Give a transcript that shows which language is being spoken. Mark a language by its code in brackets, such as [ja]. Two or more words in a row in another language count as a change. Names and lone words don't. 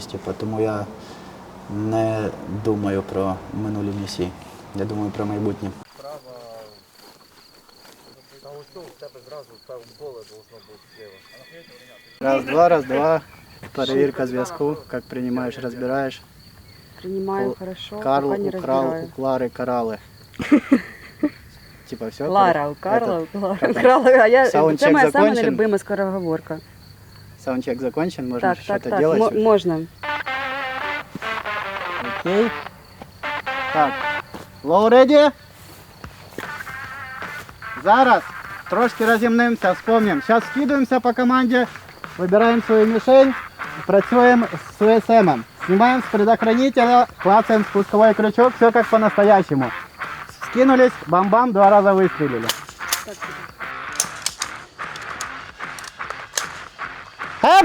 [uk] Типу, тому я не думаю про минулі місії, я думаю про майбутнє. Раз, два. Перевірка зв'язку. Як приймаєш, розбираєш. [ru] Принимаю хорошо, Карл, пока не украл, разбираю. у Клары каралы. Типа все? Лара, у Карла, украла, а я, Саундчек [uk] це моя самая [ru] закончен? любимая скороговорка. Саундчек закончен, можно [uk] Так, [ru] что-то [uk] так, [ru] делать? можно. [uk] Окей. Так, [en] low ready? [uk] Зараз трошки розімнимося, [ru] вспомним. Сейчас скидываемся по команде, выбираем свою мишень, працюем с УСМ. Снимаем с предохранителя, клацаем спусковой крючок, все как по-настоящему. Скинулись, бам-бам, 2 раза выстрелили. Оп!